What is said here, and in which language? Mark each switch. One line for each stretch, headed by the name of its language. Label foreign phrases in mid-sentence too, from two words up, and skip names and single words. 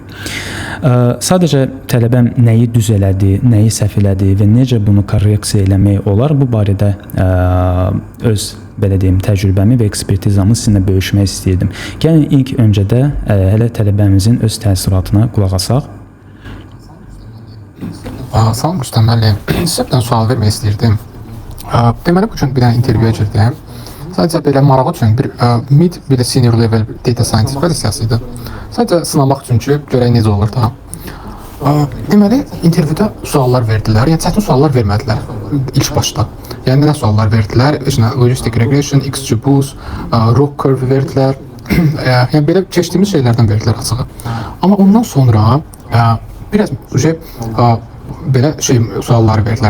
Azerbaijani: Sadəcə tələbəm nəyi düz elədi, nəyi səhv elədi və necə bunu korreksiya eləmək olar, bu barədə öz belə deyim, təcrübəmi və ekspertizamı sizinlə bölüşmək istəyirdim. Gəlin ilk öncədə hələ tələbəmizin öz təəssüratına qulaq asaq. Salam Rüstəm müəllim, sizə bir sual vermək istəyirdim. Deməli, bu gün bir dənə intervyuya girdim. Sadəcə belə marağı üçün bir mid, bir də
English: senior level data scientist
Azerbaijani: pozisiyası idi. Sadəcə sınamaq üçün ki, görək necə olur da. Deməli, intervyuda suallar verdilər, yəni çətin suallar vermədilər ilk başda. Yəni nə suallar verdilər?
English: Logistic regression,
Azerbaijani: XGBoost,
English: ROC curve
Azerbaijani: verdilər. Yəni belə keçdiyimiz şeylərdən verdilər açığı. Amma ondan sonra biraz belə sualları verdilər.